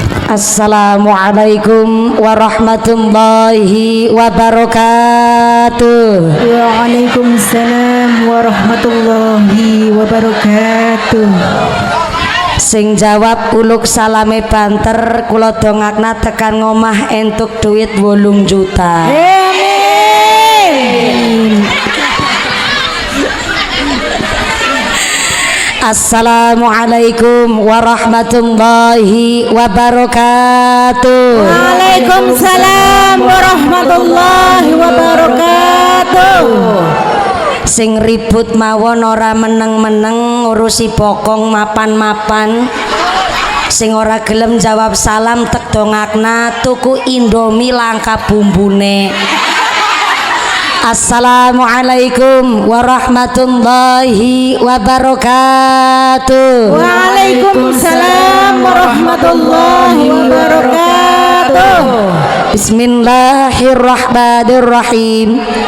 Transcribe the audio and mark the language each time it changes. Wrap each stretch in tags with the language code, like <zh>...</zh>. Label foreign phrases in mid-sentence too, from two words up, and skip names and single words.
<ar>السلام عليكم ورحمة الله وبركاته. وعليكم السلام ورحمة الله وبركاته.</ar> <jv>Sing jawab uluk salame banter kula dongakna tekan ngomah entuk duit 8 juta. Amin.</jv> <ar>السلام عليكم ورحمة الله وبركاته. وعليكم السلام ورحمة الله وبركاته.</ar> <jv>Sing ribut mawon ora meneng-meneng ngurusi bokong mapan-mapan. Sing ora gelem jawab salam tek dongakna tuku Indomie langka bumbune.</jv> <ar>السلام عليكم ورحمة الله وبركاته. وعليكم السلام ورحمة الله وبركاته. بسم الله الرحمن الرحيم.</ar>